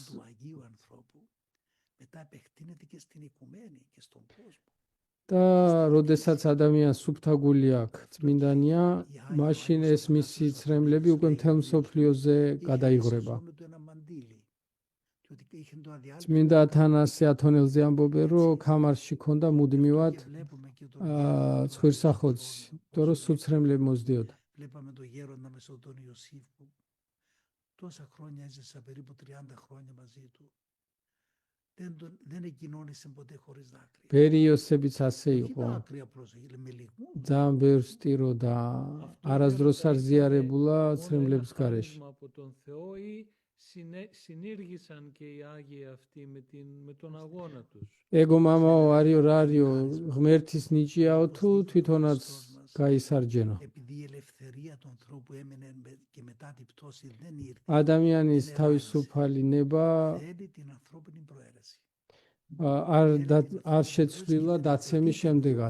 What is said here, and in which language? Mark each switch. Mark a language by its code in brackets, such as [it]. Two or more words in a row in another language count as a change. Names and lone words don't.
[ka] და როდესაც ადამიანს სუფთაგული აქვს, წმინდანია, მაშინ ეს მისი ცრემლები უკვე მთელ მსოფლიოზე გადაიღრება. წმინდა ათანასე ათონელზე ამბობენ, რომ ქამარში ქონდა მუდმივად ცხვირსახოცი, იმიტომ რომ სულ ცრემლები მოსდიოდა. [el] Τόσα χρόνια έζησα, περίπου 30 χρόνια μαζί του. Δεν εκκοινώνησε ποτέ χωρίς δάκρυα. [ka] ბერი იოსებიც ასე იყო. ძალიან ბევრს სტიროდა, არასდროს არ ზიარებულა ცრემლების გარეშე. [el] Συνήργησαν και οι Άγιοι αυτοί με τον αγώνα τους. [ka] ეგო მამაო არიო რა არიო ღმერთის ნიჭიაო თუ თვითონაც გაისარჯენო. ადამიანის თავისუფალი ნება არ შეცვლილა დაცემის შემდეგაც.